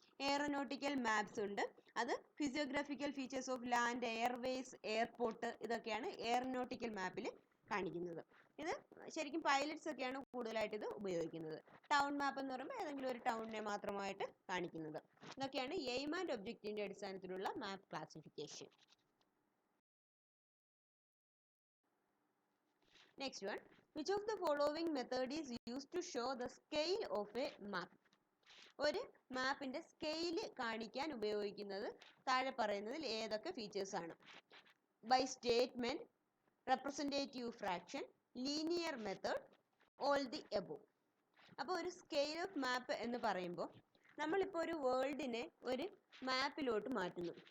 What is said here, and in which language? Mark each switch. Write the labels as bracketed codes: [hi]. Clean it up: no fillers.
[ml] Aeronautical maps ഉണ്ട്. അത് ഫിസിയോഗ്രാഫിക്കൽ features of land, Airways, airport ഇതൊക്കെയാണ് എയറോനോട്ടിക്കൽ മാപ്പിൽ കാണിക്കുന്നത്. ഇത് ശരിക്കും പൈലറ്റ്സ് ഒക്കെയാണ് കൂടുതലായിട്ട് ഇത് ഉപയോഗിക്കുന്നത്. ടൗൺ മാപ്പ് എന്ന് പറയുമ്പോൾ ഏതെങ്കിലും ഒരു ടൗണിനെ മാത്രമായിട്ട് കാണിക്കുന്നത്. ഇതൊക്കെയാണ് എയിം ആൻഡ് ഒബ്ജക്റ്റീവിന്റെ അടിസ്ഥാനത്തിലുള്ള മാപ്പ് classification. [en] Next one, which of the following method is used to show the scale of a map? [ml] ഒരു മാപ്പിന്റെ സ്കെയിൽ കാണിക്കാൻ ഉപയോഗിക്കുന്നത് താഴെ പറയുന്നതിൽ ഏതൊക്കെ ഫീച്ചേഴ്സ് ആണ്? [en] By statement, representative fraction, linear method, all the above. [ml] അപ്പോൾ ഒരു സ്കെയിൽ ഓഫ് മാപ്പ് എന്ന് പറയുമ്പോൾ നമ്മളിപ്പോൾ ഒരു വേൾഡിനെ ഒരു മാപ്പിലോട്ട് മാറ്റുന്നു.